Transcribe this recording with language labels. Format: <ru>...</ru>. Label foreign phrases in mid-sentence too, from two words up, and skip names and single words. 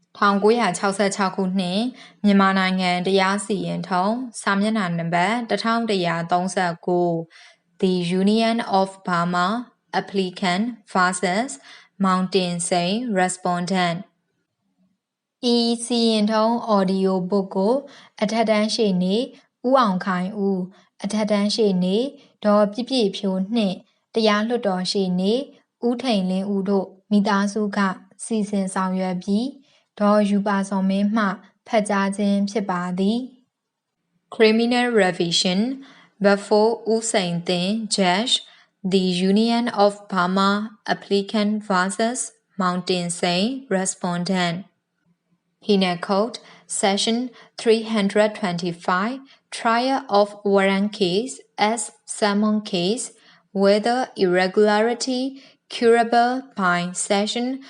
<my>1966 ခုနှစ်မြန်မာနိုင်ငံတရားစီရင်ထုံးစာမျက်နှာနံပါတ်1139</my> <en>The Union of Burma Applicant vs Mountain SEIN Respondent</en> <my>ဤစီရင်ထုံး audio book ကိုအထက်တန်းရှေ့နေဦးအောင်ခိုင်ဦးအထက်တန်းရှေ့နေဒေါ်ပြည့်ပြည့်ဖြိုးနှ င့်တရားလွှတ်တော်ရှေ့နေဦးထိန်လင်းဦးတို့မိသားစုကစီ စဉ်ဆောင်ရွက်ပြီးဒေါ်ယူပါစောမင်းမှဖတ်ကြားခြင်းဖြစ်ပါသည်</my> <en>Criminal Revision before ဦးစိန်သင် Judge The Union of Burma Applicant vs Mountain SEIN Respondent Penal Code Section 325 Trial of warrant case as summon case whether irregularity curable by Section</en>